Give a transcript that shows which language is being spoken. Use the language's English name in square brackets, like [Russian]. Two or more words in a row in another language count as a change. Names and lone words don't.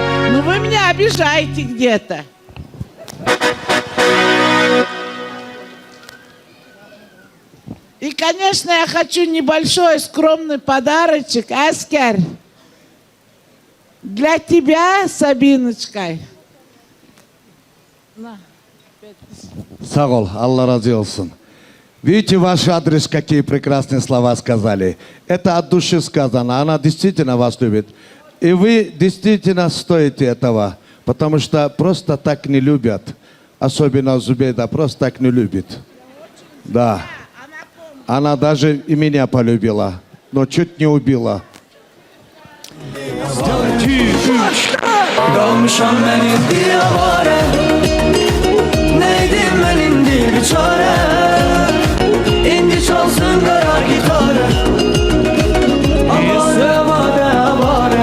[Russian] Но вы меня обижаете где-то. И, конечно, я хочу небольшой скромный подарочек, Аскер. Для тебя, Сабиночка. [Azerbaijani] Sağ ol, Allah razı olsun. [Russian] Видите, ваш адрес, какие прекрасные слова сказали. Это от души сказано. Она действительно вас любит. И вы действительно стоите этого. Потому что просто так не любят. Особенно Зубейда просто так не любит. Да. Она даже и меня полюбила. Но чуть не убила. [Azerbaijani] Kalmışam ben indi avare, neydim ben indi bir çare. İndi çalsın kara gitarı, sevade avare.